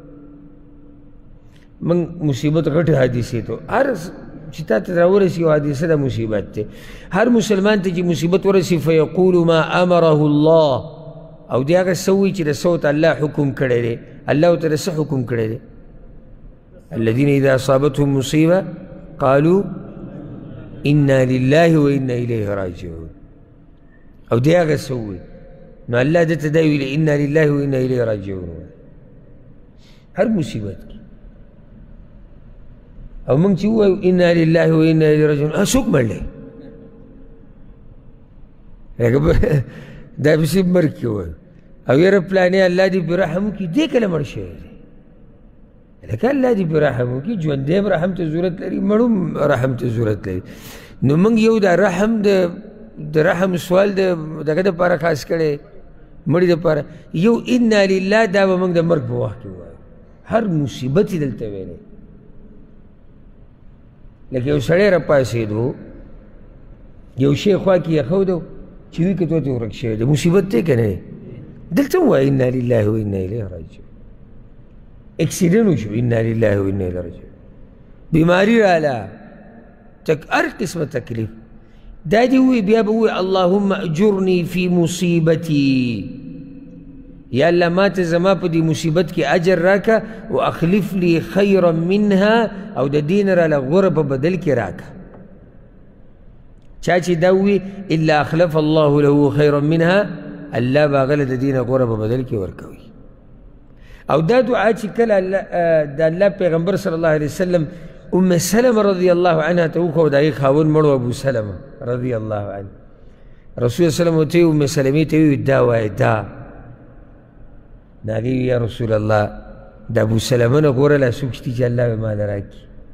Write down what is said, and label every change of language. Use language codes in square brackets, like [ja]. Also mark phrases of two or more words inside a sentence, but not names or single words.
[ps] موږ مصیبت غټې حادثې ته هر چې تا ته راورسي یو حادثه د مصیبت دی. هر مسلمان ته چې مصیبت ورسي [ar] فیقول ما امره الله [ps] او دی هغه څه وایي چې د څه ورته الله حکم کړی دی. الله ورته د څه حکم کړی دی؟ [ar] الذين اذا اصابتهم مصيبه قالوا انا لله وانا اليه راجعون [ps] او دی هغه څه وایي نو الله دته دا ویلي [ar] انا لله وانا اليه راجعون [ps] هر مصیبت کې. او موږ چې ووایو [ar] انا لله وانا اليه راجعون [ps] څوک مړ دی دا پسې مرګ کې وایو او یاره پلانې الله دې پرې رحم وکړي دی کله مړ شوی دی لکه الله دې پرې رحم وکړي ژوندی هم رحم ته ضرورت لري مړ هم رحم ته ضرورت لري. نو موږ یو دا رحم د رحم سوال د دغه دپاره خاص کړی مړي دپاره یو [ar] انا لله [ps] دا به موږ د مرګ په وخت کې ووایو هر مصیبت یې دلته ویلی لکه یو سړی راپاڅېدو یو شی خوا کې یخودو چې وي که توتې ورک شوی دی مصیبت دی که نه دی دلته هم وایي [ar] انا لله وانا الیه راجعون. [ps] اکسیډنټ وشو [ar] انا لله وانا الیه راجعون [ps] بیماري راله هر قسمه تکلیف دا دې ووایي بیا به ووایي [ar] اللهم اجرني فی مصیبتي [ps] یا الله ما ته زما په دې مصیبت کې اجر راکه [ar] و اخلف لي خیرا منها [ps] او د دې نه راله غوره په بدل کې راکه. چا چې دا ووایي [ar] الا اخلف الله له خیرا منها [ps] الله به هغه له د دې نه غوره په بدل کې ورکوي. او دا دعا چې کله د الله پیغمبر [ar] صلی الله علیه وسلم [ps] ام سلمه [ar] رضی الله عنها [ps] ته وکړه د هغې خاوند مړ و ابو سلمه [ar] رضی الله عنه [ps] رسول [ar] صلی الله علیه وسلم [ps] ام سلمې ته وویل دا وایه دا نو هغې [ar] یا رسول الله [ps] د ابو سلمه نه غوره لا څوک شته چې الله به ماله راکړي.